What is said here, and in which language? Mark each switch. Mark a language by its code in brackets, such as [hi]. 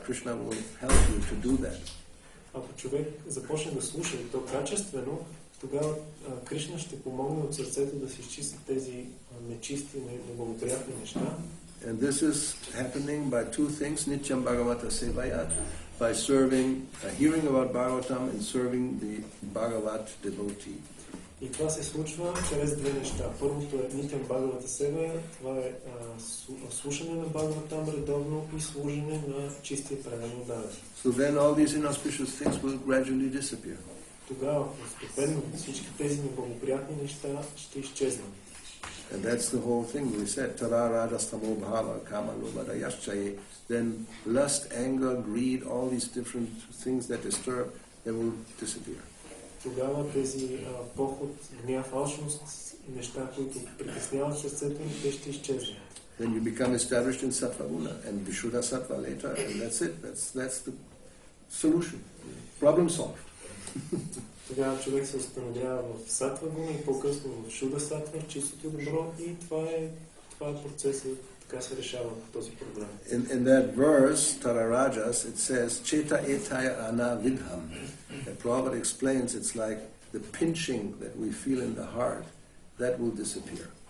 [en] Krishna will help you to do that. [bg] Ако човек започне да слуша и то качествено, тогава Кришна ще помогне от сърцето да се изчистят тези нечисти, неблагоприятни неща. [en] And this is happening by two things, Nityam Bhagavata Sevayat, by hearing about Bhagavatam and serving the Bhagavat devotee. [bg] И това се случва чрез две неща. Първото е Нитям Бхагавата Севая, това е слушане на Бхагаватам редовно и служене на чистия правилно дарен. [en] So then all these inauspicious things will gradually disappear. [bg] Тогава постепенно всички тези неблагоприятни неща ще изчезнат. [en] And that's the whole thing. We said, [sa] tara rajastamo bhava kama lobadayaschaye. [en] Then lust, anger, greed, all these different things that disturb, they will disappear. [bg] Тогава тези поход, гняв, алчност, неща, които притесняват сърцето им, те ще изчезнат. [en] Then you become established in sattva guna and vishuddha sattva later, and that's it. That's the solution. Problem solved. [bg] Тогава човек се установява в сатва гуна и по-късно в шуда сатва, чистото добро, и това е процесът, така се решава този проблем. [en] In that verse, Tararajas, it says, [sa] Cheta etaya ana vidham. [en] And Prabhupada explains it's like the pinching that we feel in the heart, that will disappear.